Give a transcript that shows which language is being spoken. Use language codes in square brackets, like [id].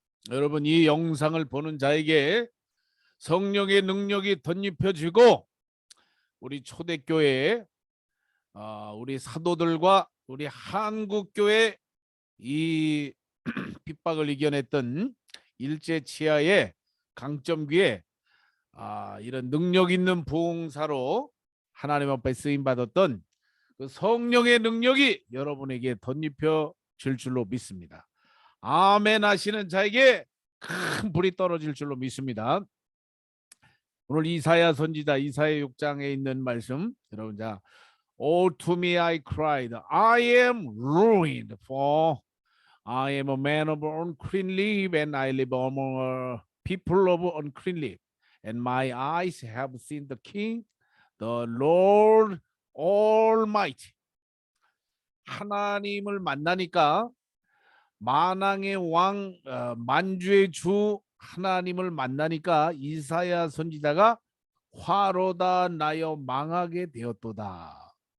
[ko] 여러분, 이 영상을 보는 자에게 성령의 능력이 덧입혀지고 우리 초대교회, 우리 사도들과 우리 한국교회 이 핍박을 이겨냈던 일제 치하의 강점기에 이런 능력 있는 부흥사로 하나님 앞에 쓰임 받았던 그 성령의 능력이 여러분에게 덧입혀질 줄로 믿습니다. 아멘 하시는 자에게 큰 불이 떨어질 줄로 믿습니다. 오늘 이사야 선지자 이사야 6장에 있는 말씀, 여러분, 자, [en] Oh, to me I cried, I am ruined, for I am a man of unclean lips, and I live among a people of unclean lips, and my eyes have seen the King, the Lord Almighty. [ko] 하나님을 만나니까 만왕의 왕, 만주의 주 하나님을 만나니까 이사야 선지자가 화로다 나여 망하게 되었도다.